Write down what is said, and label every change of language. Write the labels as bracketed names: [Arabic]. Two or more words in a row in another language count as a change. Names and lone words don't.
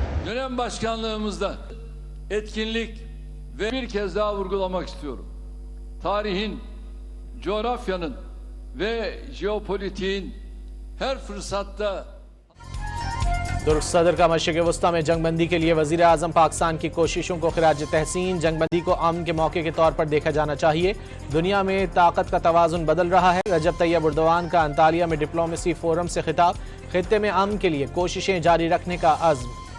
[Turkish] Dönem başkanlığımızda etkinlik ve bir kez daha vurgulamak istiyorum. Tarihin, coğrafyanın ve jeopolitiğin her fırsatta [Urdu] ترک صدر کا مشرق وسطیٰ میں جنگ بندی کے لیے وزیر اعظم پاکستان کی کوششوں کو خراج تحسین. جنگ بندی کو امن کے موقع کے طور پر دیکھا جانا چاہیے۔ دنیا میں طاقت کا توازن بدل رہا ہے. رجب طیب اردگان کا انطالیہ میں ڈپلومیسی فورم سے خطاب. خطے میں امن کے لیے کوششیں جاری رکھنے کا عزم.